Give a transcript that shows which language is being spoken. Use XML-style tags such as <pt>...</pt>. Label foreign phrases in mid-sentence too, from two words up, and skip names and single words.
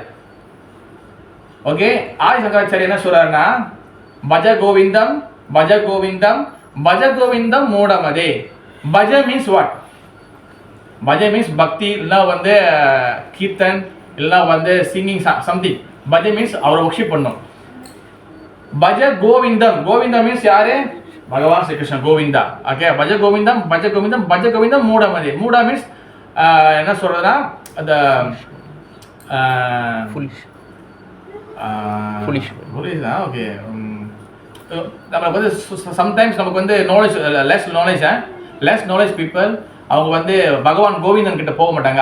<ta>ஓகே, ஆதி சங்கராச்சாரியா என்ன சொல்றாருன்னா,</ta> <sa>भज गोविन्दं मूढमते.</sa> <en>பஜ means what?</en> <ta>பஜ மீன்ஸ் பக்தி, இல்லைன்னா வந்து கீர்த்தன், இல்லைன்னா வந்து</ta> <en>singing something.</en> <ta>பஜ மீன்ஸ் அவரை ஒர்ஷிப் பண்ணும். பஜ கோவிந்தம் மீன்ஸ் யாரு?</ta> <sa>Bhagavan Sri Krishna Govinda. Okay, भज गोविन्दं भज गोविन्दं भज गोविन्दं मूढमते.</sa> <ta>Mooda means என்ன சொல்றதுன்னா அந்த foolish தான். ஓகே, நமக்கு வந்து சம்டைம்ஸ் நமக்கு வந்து</ta> <en>less knowledge people</en> <ta>அவங்க வந்து பகவான் கோவிந்தன் கிட்ட போக மாட்டாங்க.</ta>